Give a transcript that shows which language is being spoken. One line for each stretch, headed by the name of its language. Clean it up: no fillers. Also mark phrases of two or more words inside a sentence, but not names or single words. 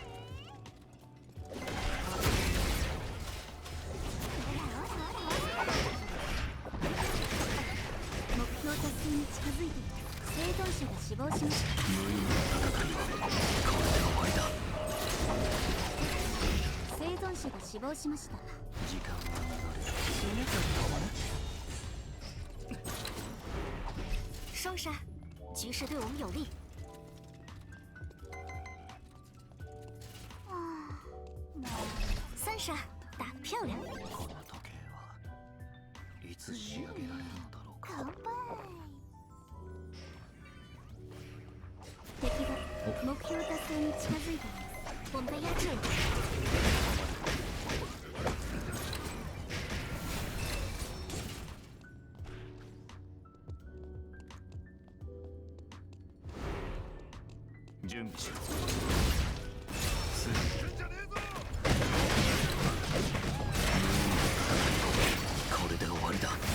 Japanese: 目標達成に近づいています。生存者が死亡しました。無意味な戦いはこれで終わりだ。生存者が死亡しました。時間が流れる。
Chinese: 双杀，局势对我们有利。三杀，打得漂亮。
Japanese: この時計はいつ仕上げられるのだろうか。乾杯。敵が目標達成に近づいています。
Chinese: 我们被压制了。
Japanese: 準備しろ。すぐにこれで終わりだ。